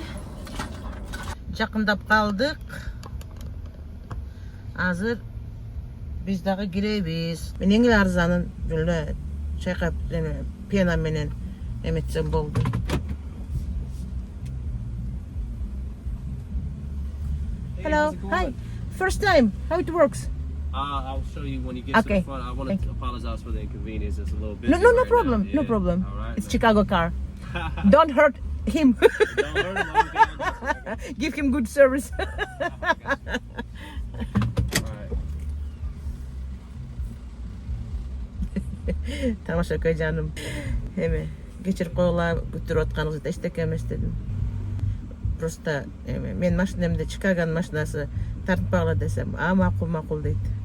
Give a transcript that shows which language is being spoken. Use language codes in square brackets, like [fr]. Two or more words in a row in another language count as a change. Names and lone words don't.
[ky] Жакындап калдык. Азыр биз дагы киребиз. Мен эң эле арзанын эле чайкап пена менен эметсем болду. [en] Hello. how's it going? Hi. First time. How it works? I'll show you when you get to Okay. the front. I want Thank to apologize for the inconvenience. It's a little busy. No right problem. now. No Yeah. problem. All right. It's man. Chicago car. Don't hurt him. Don't hurt him. Okay. Give him good service. All right. [ky] Тамаша жаным. Эме кечирип койгула күтүрүп атканыңызды эчтеке эмес дедим. Просто мен машинамда Чикаганын машинасы тартпагыла десем, макул дейт.